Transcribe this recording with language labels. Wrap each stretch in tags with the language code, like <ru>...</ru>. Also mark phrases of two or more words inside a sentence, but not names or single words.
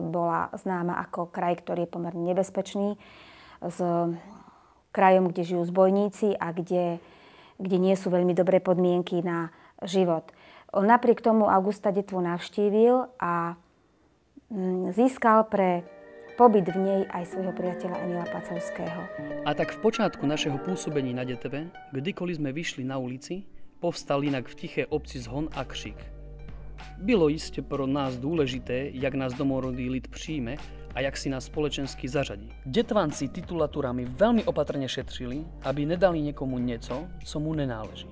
<sk>Bola známa ako kraj, ktorý je pomerne nebezpečný, s krajom, kde žijú zbojníci a kde nie sú veľmi dobré podmienky na život. On napriek tomu Augusta Detvu navštívil a získal pre pobyt v nej aj svojho priateľa Emila Pacovského.</sk> <cs>A tak v počátku našeho pôsobení na Detve, kdykoliv sme vyšli na ulici, povstal jinak v tiché obci zhon a křik. Bylo jistě pro nás důležité, jak nás domorodý lid přijme a jak si nás společensky zařadí. Detvanci titulaturami velmi opatrně šetřili, aby nedali někomu něco, co mu nenáleží.</cs>